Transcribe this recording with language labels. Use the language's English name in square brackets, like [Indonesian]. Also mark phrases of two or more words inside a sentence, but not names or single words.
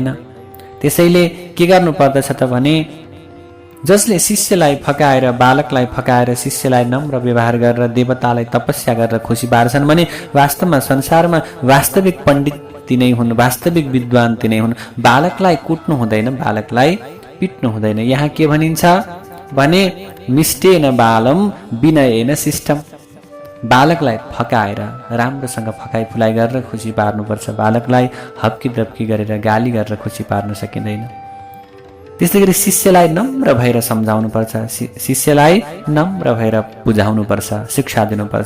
[Nepali] त्यसैले के गर्नुपर्दछ त भने जसले शिष्यलाई फकाएर, बालकलाई फकाएर शिष्यलाई नम्र व्यवहार गरेर देवतालाई तपस्या गरेर खुसी पार्छन् भने वास्तवमा संसारमा वास्तविक पण्डित तिनै हुन्, वास्तविक विद्वान तिनै हुन्। बालकलाई कुट्नु हुँदैन, बालकलाई पिट्नु हुँदैन। यहाँ के भनिन्छ भने [Sanskrit] मिष्टेन बालम विनयेन शिष्टम। [Nepali] बालकलाई फकाएर राम्रोसँग फकाइ फुलाइ गरेर खुसी पार्नुपर्छ। बालकलाई हप्की दप्की गरेर गाली गरेर खुसी पार्न सकिँदैन। त्यस्तै गरी शिष्यलाई नम्र भएर सम्झाउनुपर्छ, शिष्यलाई नम्र भएर बुझाउनुपर्छ, शिक्षा दिनुपर्छ।